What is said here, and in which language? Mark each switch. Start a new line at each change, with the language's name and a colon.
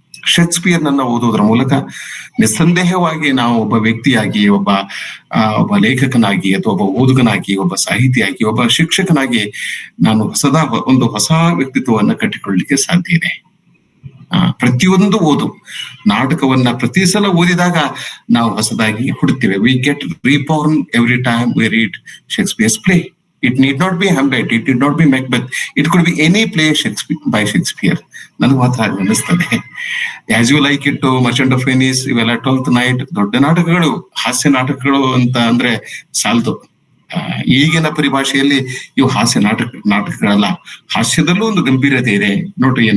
Kannada: ಶೇಕ್ಸ್ಪಿಯರ್ನನ್ನ ಓದುವುದರ ಮೂಲಕ ನಿಸ್ಸಂದೇಹವಾಗಿ ನಾವು ಒಬ್ಬ ವ್ಯಕ್ತಿಯಾಗಿ, ಒಬ್ಬ ಲೇಖಕನಾಗಿ, ಅಥವಾ ಒಬ್ಬ ಓದುಗನಾಗಿ, ಒಬ್ಬ ಸಾಹಿತಿಯಾಗಿ, ಒಬ್ಬ ಶಿಕ್ಷಕನಾಗಿ ನಾನು ಒಂದು ಹೊಸ ವ್ಯಕ್ತಿತ್ವವನ್ನ ಕಟ್ಟಿಕೊಳ್ಳಲಿಕ್ಕೆ ಸಾಧ್ಯ ಇದೆ. ಪ್ರತಿಯೊಂದು ಓದು, ನಾಟಕವನ್ನ ಪ್ರತಿ ಸಲ ಓದಿದಾಗ ನಾವು ಹೊಸದಾಗಿ ಹುಡುಕ್ತೇವೆ.
English: We get reborn every time we read Shakespeare's play. It need not be Hamlet, it need not be Macbeth, it could be any play by Shakespeare.
Kannada: ನನಗೆ ಮಾತ್ರ ಅನಿಸ್ತದೆ. As You Like It, Merchant of Venice, ಇವೆಲ್ಲ 12th Night ದೊಡ್ಡ ನಾಟಕಗಳು, ಹಾಸ್ಯ ನಾಟಕಗಳು ಅಂತ ಅಂದ್ರೆ ಸಾಲದು. ಈಗಿನ ಪರಿಭಾಷೆಯಲ್ಲಿ ಇವು ಹಾಸ್ಯ ನಾಟಕಗಳಲ್ಲ. ಹಾಸ್ಯದಲ್ಲೂ ಒಂದು ಗಂಭೀರತೆ ಇದೆ ನೋಡ್ರಿ.